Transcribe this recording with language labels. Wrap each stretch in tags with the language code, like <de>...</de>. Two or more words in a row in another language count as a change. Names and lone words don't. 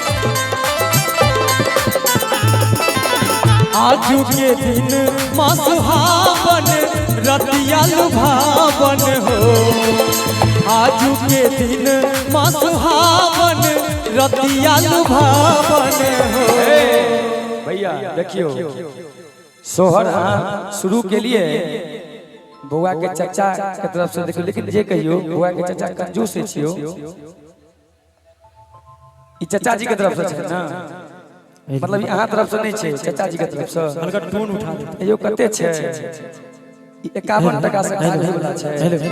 <mai>आज के दिन माँ सुहावन रतिया लुभावन हो। आज के दिन माँ सुहावन रतिया लुभावन हो। भैया देखियो सोहर शुरू के लिए बउआ के चाचा के तरफ से देखियो। लेकिन जे कहियो बउआ के चाचा कंजूस छियो ई चाचा जी के तरफ से छै ना, मतलब यहाँ तरफ से नहीं छै चाचा जी के तरफ से। हल्का टोन उठा दे यो कते छै 51 टका से खाली वाला छै।</mai>